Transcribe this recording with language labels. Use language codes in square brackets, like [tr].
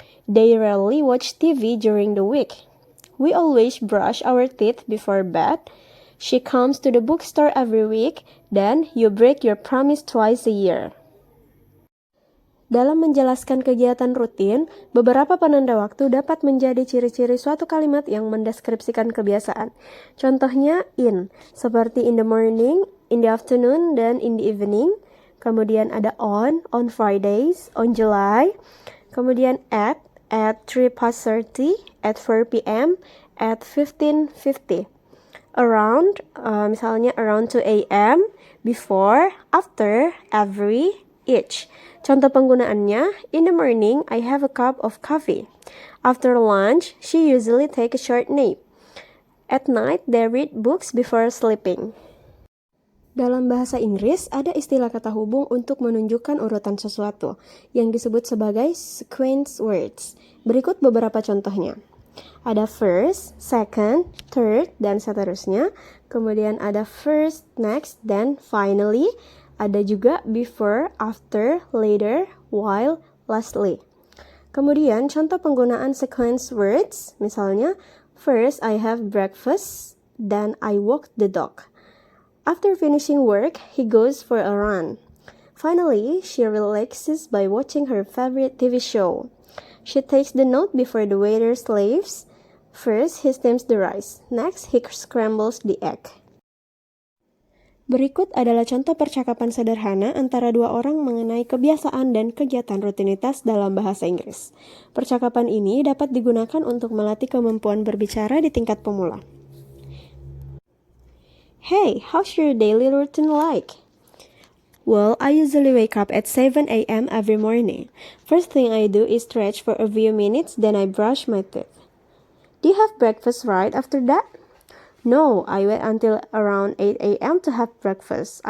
[en] They rarely watch TV during the week. We always brush our teeth before bed. She comes to the bookstore every week, [id] dan [en] you break your promise twice a year. [id] Dalam menjelaskan kegiatan rutin, beberapa penanda waktu dapat menjadi ciri-ciri suatu kalimat yang mendeskripsikan kebiasaan. Contohnya [en] in, [id] seperti [en] in the morning, in the afternoon, [id] dan [en] in the evening. [id] Kemudian ada [en] on Fridays, on July. [id] Kemudian [en] at 3:30, at 4 p.m., at 15:50. Around, [id] misalnya [en] around 2 a.m., before, after, every, each. [id] Contoh penggunaannya, [en] in the morning, I have a cup of coffee. After lunch, she usually take a short nap. At night, they read books before sleeping. [id] Dalam bahasa Inggris, ada istilah kata hubung untuk menunjukkan urutan sesuatu, yang disebut sebagai sequence words. Berikut beberapa contohnya. Ada [en] first, second, third, [id] dan seterusnya. Kemudian ada [en] first, next, [id] dan [en] finally. [id] Ada juga [en] before, after, later, while, lastly. [id] Kemudian contoh penggunaan sequence words, misalnya [en] first I have breakfast, then I walk the dog. After finishing work, he goes for a run. Finally, she relaxes by watching her favorite TV show. She takes the note before the waiter leaves. First, he steams the rice. Next, he scrambles the egg. [id] Berikut adalah contoh percakapan sederhana antara dua orang mengenai kebiasaan dan kegiatan rutinitas dalam bahasa Inggris. Percakapan ini dapat digunakan untuk melatih kemampuan berbicara di tingkat pemula. [en] Hey, how's your daily routine like? Well, I usually wake up at 7 a.m. every morning. First thing I do is stretch for a few minutes, then I brush my teeth. Do you have breakfast right after that? No, I wait until around 8 a.m. to have breakfast.